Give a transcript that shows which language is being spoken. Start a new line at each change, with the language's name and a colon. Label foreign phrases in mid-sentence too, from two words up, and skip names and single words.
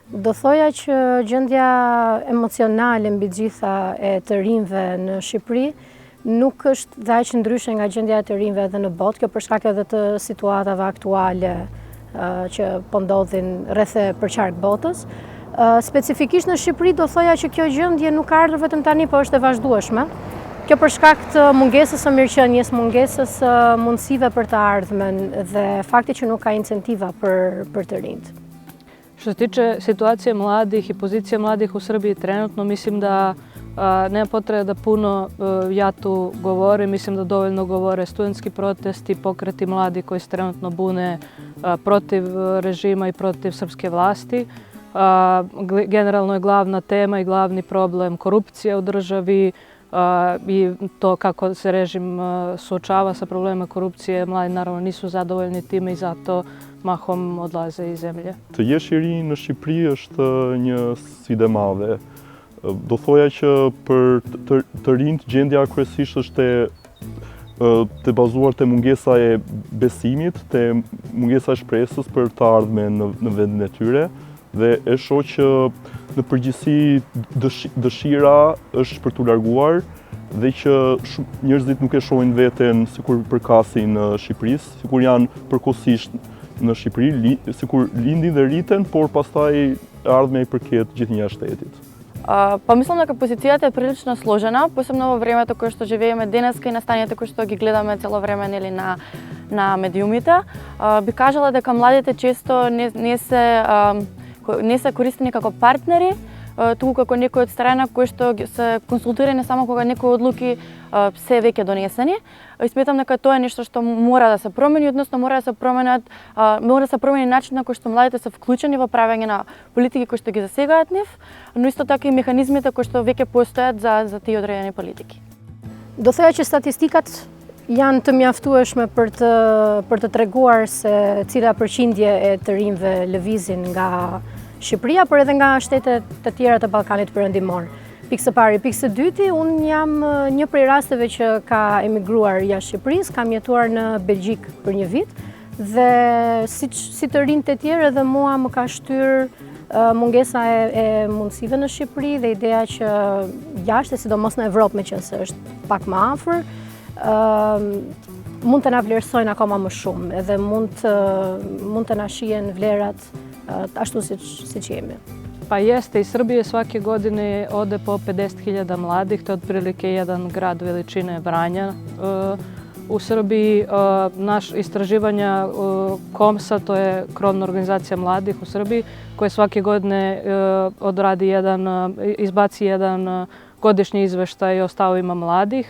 Albanian: Do thoja që gjendja emocionale mbi gjitha e të rinjve në Shqipëri nuk është dhe aq ndryshe nga gjendja e të rinjve edhe në botë, kjo për shkak edhe të situatave aktuale që po ndodhin rreth e përqark botës. Specifikisht në Shqipëri do thoja që kjo gjendje nuk ka ardhur vetëm tani, por është e vazhdueshme. Kjo për shkak të mungesës së mirëqenies, mungesës së mundësive për të ardhmen dhe fakti që nuk ka incentiva për të rinjt.
Serbian: Što se tiče situacije mladih i pozicije mladih u Srbiji trenutno, mislim da nema potrebe da puno ja tu govorim, mislim da dovoljno govore studentski protesti, pokreti mladi koji se trenutno bune protiv režima i protiv srpske vlasti. Generalno je glavna tema i glavni problem korupcija u državi i to kako se režim suočava sa problemima korupcije. Mladi naravno nisu zadovoljni time i zato mahom odlaze iz zemlje.
Albanian: Të jesh i ri në Shqipëri është një sfidë e madhe. Do thoja që për të rinjt gjendja kryesisht është të bazuar te mungesa e besimit, te mungesa e shpresës për të ardhmen në vendin e tyre dhe e shoh që në përgjithësi dëshira është për t'u larguar dhe që njerëzit nuk e shohin veten sikur përkasin në Shqipërisë, sikur janë përkohësisht në Shqipëri, sikur lindin dhe rriten, por pastaj ardhmja i përket gjithnjë shtetit.
Macedonian: Па мислам дека позицијата е прилично сложена, посебно во времето кое што живееме денеска и настаните кои што ги гледаме цело време нели на медиумите. Би кажала дека младите често не се користени како партнери, туку како некои од страна кои што се консултирани само кога некои одлуки се веќе донесени. И сметам дека тоа е нешто што мора да се промени, односно мора да се промени начин на кој што младите се вклучени во правење на политики кои што ги засегаат нив, но исто така и механизмите кои што веќе постојат за тие одредени политики.
Albanian: Do thoya që statistikat janë të mjaftueshme për të treguar se cila përqindje e të rinjve lëvizin nga Shqipëria, por edhe nga shtetet të tjera të Ballkanit Perëndimor. Pikë së pari. Pikë së dyti, unë jam një prej rasteve që ka emigruar jashtë Shqipërisë, kam jetuar në Belgjik për një vit dhe si të rinjt e tjerë edhe mua më ka shtyr mungesa e mundësive në Shqipëri dhe ideja që jashtë, sidomos në Evropë me qenë se është pak më afër, mund të na vlerësojnë akoma më shumë edhe mund të na shihen vlerat ashtu siç jemi.
Serbian: Pa jeste, iz Srbije svake godine ode po 50.000 mladih, to je otprilike jedan grad veličine Vranja. U Srbiji naš istraživanja KOMSA, to je krovna organizacija mladih u Srbiji, koja svake godine izbaci jedan godišnji izveštaj o stavovima mladih.